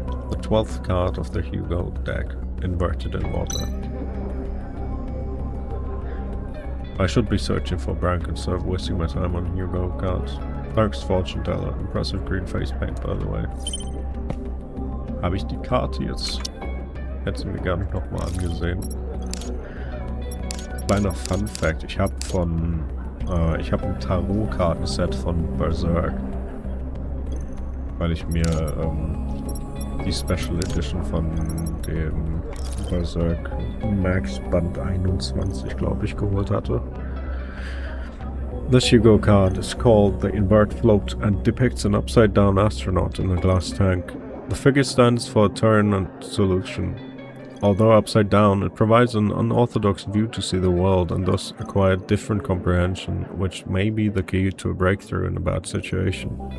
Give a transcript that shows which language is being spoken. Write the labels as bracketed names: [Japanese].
[English] The 12th card of the Hugo deck, inverted in water. I should be searching for Brank instead of wasting my time on Hugo cards. Thanks, Fortune Teller. Impressive green face paint, by the way. [German] Habe ich die Karte jetzt? Hätte sie mir gar nicht nochmal angesehen. Kleiner Fun Fact, ich habe ein Tarot-Kartenset von Berserk. Weil ich mir die Special Edition von dem Berserk Max Band 21, glaube ich, geholt hatte. [English] This Hugo card is called the Invert Float and depicts an upside-down astronaut in a glass tank. The figure stands for turn and solution. Although upside down, it provides an unorthodox view to see the world and thus acquire different comprehension, which may be the key to a breakthrough in a bad situation.